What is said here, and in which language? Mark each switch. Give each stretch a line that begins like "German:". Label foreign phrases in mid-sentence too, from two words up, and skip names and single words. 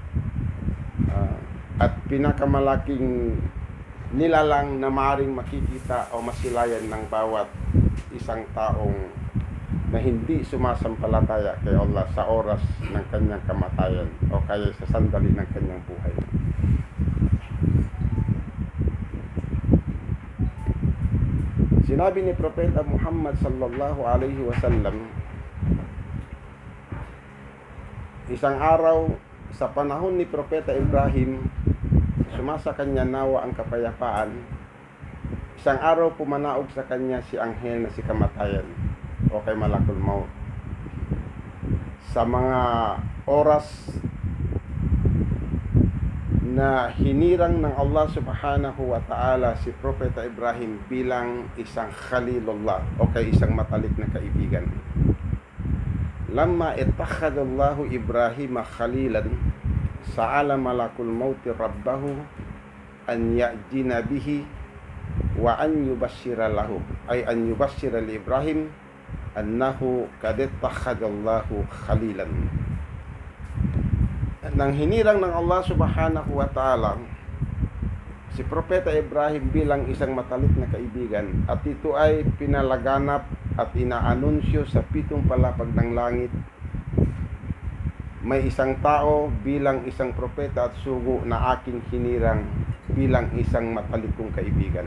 Filipino: at pinakamalaking nilalang na maaaring makikita o masilayan ng bawat isang taong na hindi sumasampalataya kay Allah sa oras ng kanyang kamatayan o kaya sa sandali ng kanyang buhay. Sinabi ni Propeta Muhammad
Arabic: صلى الله عليه وسلم
Filipino: Isang araw sa panahon ni Propeta Ibrahim, sumasa kanya nawa ang kapayapaan. Isang araw pumanaog sa kanya si anghel na si kamatayan o kay
Arabic: ملك الموت.
Filipino: Sa mga oras na hinirang ng Allah
Arabic: سبحانه وتعالى
Filipino: si Propeta Ibrahim bilang isang khalilullah o kay isang matalik na kaibigan.
Arabic: لما اتخذ الله إبراهيم خليلا سأل ملك الموت ربه أن يأذن به وأن يبشر له أي أن يبشر لإبراهيم أنه قد اتخذه الله خليلا.
Filipino: Nang hinirang ng Allah
Arabic: سبحانه وتعالى
Filipino: si Propeta Ibrahim bilang isang matalik na kaibigan, at ito ay pinalaganap at inaanunsyo sa 7 palapag ng langit, may isang tao bilang isang propeta at sugo na aking hinirang bilang isang matalik kong kaibigan.